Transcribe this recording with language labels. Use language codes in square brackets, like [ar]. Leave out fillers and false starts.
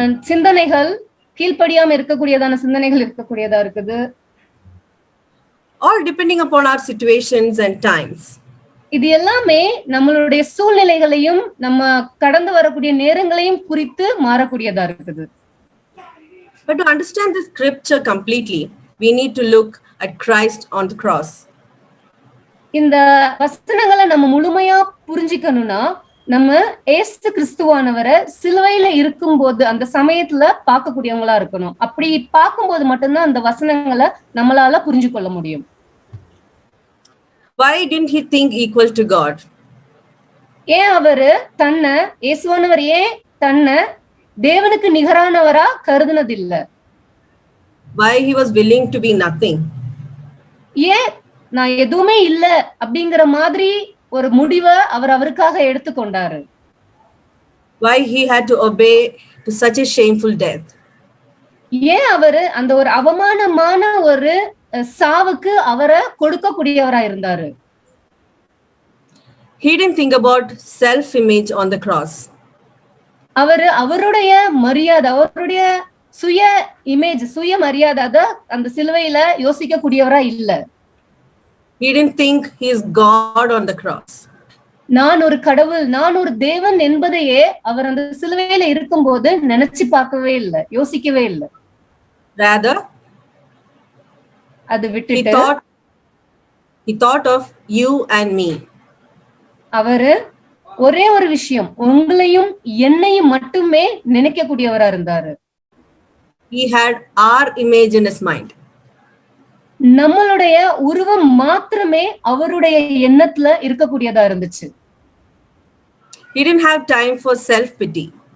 [ta] சிந்தனைகள், கீழ்ப்படியாம இருக்கக்கூடியதான சிந்தனைகள் இருக்கக்கூடியதா இருக்குது. [en] All depending upon our situations and times. [ta] இது எல்லாமே நம்மளுடைய சூழ்நிலைகளையும் நம்ம கடந்து வரக்கூடிய நேரங்களையும் குறித்து மாறக்கூடியதா இருக்குது. [en] But to understand the scripture completely, we need to look at Christ on the cross. [ta] இந்த வசனங்களை நம்ம முழுமையா புரிஞ்சிக்கணும்னா நம்ம ஏசு கிறிஸ்துவானவரை சிலுவையில இருக்கும்போது அந்த சமயத்துல பார்க்கக்கூடியவங்களா இருக்கணும். அப்படி பார்க்கும்போது மட்டும்தான் அந்த வசனங்களை நம்மளால புரிஞ்சு கொள்ள முடியும். [en] Why didn't he think equal to God? [ta] ஏன் அவரு தன்னை இயேசுவானவர் ஏன் தன்னை தேவனுக்கு நிகரானவரா கருதுனதில்லை? [en] Why he was willing to be nothing? [ta] ஏன் நான் எதுவுமே இல்ல அப்படிங்கிற மாதிரி ஒரு முடிவை அவருக்காக எடுத்துக்கொண்டாரு? [en] Why he had to obey to such a shameful death? [ta] ஏன் அவரு அந்த ஒரு அவமானமான ஒரு சாவுக்கு அவரை கொடுக்கக்கூடியவரா இருந்தாரு? [en] He didn't think about self-image on the cross. [ta] அவருடைய மரியாதை, அவருடைய சுய இமேஜ், சுய மரியாதை அந்த சிலுவையில யோசிக்க கூடியவரா இல்ல. [en] He didn't think he is God on the cross. [ta] நான் ஒரு கடவுள், நான் ஒரு தேவன் என்பதையே அவர் அந்த சிலுவையில இருக்கும்போது நினைச்சு பார்க்கவே இல்லை, யோசிக்கவே இல்லை. [en] Rather, [ta] அது விட்டுட்டு [en] he thought of you and me. [ta] அவரு ஒரே ஒரு விஷயம், உங்களையும் என்னையும் மட்டுமே நினைக்கக்கூடியவரா இருந்தாரு. [en] He had our image in his mind. [ta] நம்மளுடைய உருவம் மாத்திரமே அவருடைய எண்ணத்துல இருக்கக்கூடியதா இருந்துச்சு. [en] He didn't have time for self-pity.